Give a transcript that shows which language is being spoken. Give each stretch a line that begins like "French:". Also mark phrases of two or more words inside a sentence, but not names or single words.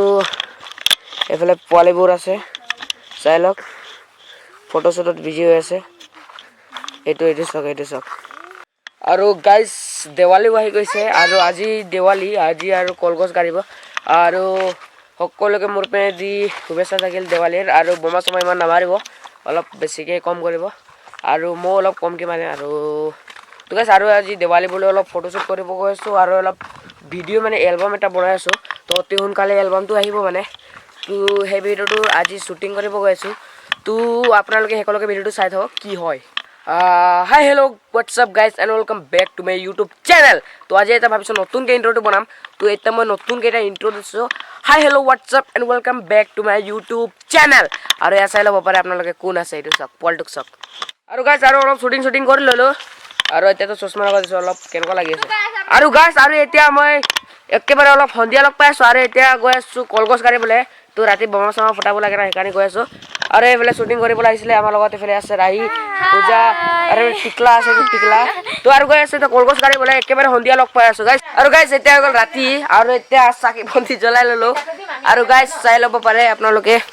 Assamese: এফালে পোৱালিবোৰ আছে চাই লওক ফটো শ্বটত বিজি হৈ আছে এইটো চক আৰু guys দেৱালী আহি গৈছে আৰু আজি দেৱালী আজি আৰু কলগছ কাঢ়িব আৰু সকলোকে মোৰ পৰা দি শুভেচ্ছা থাকিল দেৱালীৰ আৰু বোমা চমা ইমান নামাৰিব অলপ বেছিকে কম কৰিব আৰু মই অলপ কমকে মানে আৰু তো গাইস আৰু আজি দেৱালী বুলি অলপ ফটোশ্বুট কৰিব গৈছো আৰু অলপ ভিডিও মানে এলবাম এটা বনাই আছো তো অতি সোনকালে এলবামটো আহিব মানে তো সেই ভিডিওটো আজি শুটিং কৰিব গৈছো তো আপোনালোকে সকলোকে ভিডিওটো চাই থাকক কি হয়
English: Hi hello what's up guys and welcome back to my YouTube channel
Assamese: তো আজি এটা ভাবিছো নতুন কে ইন্ট্ৰোটো বনাম তো এটা মই নতুন কে এটা ইন্ট্ৰো দিছো
English: Hi hello what's up and welcome back to my YouTube channel
Assamese: আৰু এ চাই লব পাৰে আপোনালোকে কোন আছে এইটো সব পলটুক সব আৰু গাইস আৰু অলপ শুটিং কৰি ললো আৰু এতিয়া তো চশমা লগাই দিছো অলপ কেনেকুৱা লাগি আছে আৰু গাইস আৰু এতিয়া মই একেবাৰে অলপ সন্ধিয়া লগ পাইছো আৰু এতিয়া গৈ আছো কলগছ কাঢ়িবলৈ তো ৰাতি বোমা চমা ফটাব লাগে না সেইকাৰণে গৈ আছো আৰু এইফালে শুটিং কৰিবলৈ আহিছিলে আমাৰ লগত এইফালে আছে ৰাহি পূজা আৰু টিকলা আছে টিকলা তো আৰু গৈ আছে তো কলগছ কাঢ়িবলৈ একেবাৰে সন্ধিয়া লগ পাই আছো গাইস আৰু গাইস এতিয়া গল ৰাতি আৰু এতিয়া চাকি বন্তি জ্বলাই ললো আৰু গাইস চাই ল'ব পাৰে আপোনালোকে